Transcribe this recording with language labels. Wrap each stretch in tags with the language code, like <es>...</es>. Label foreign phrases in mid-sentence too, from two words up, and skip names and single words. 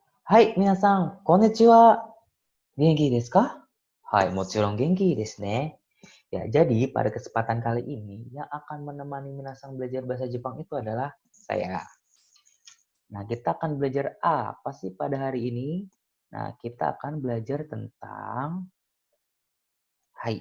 <ja>はい、皆さん、こんにちは。元気ですか? はい、もちろん元気ですね.</ja> <id>Ya, jadi pada kesempatan kali ini yang akan menemani minasan belajar bahasa Jepang itu adalah saya. Nah, kita akan belajar apa sih pada hari ini? Nah, kita akan belajar tentang hai.</id>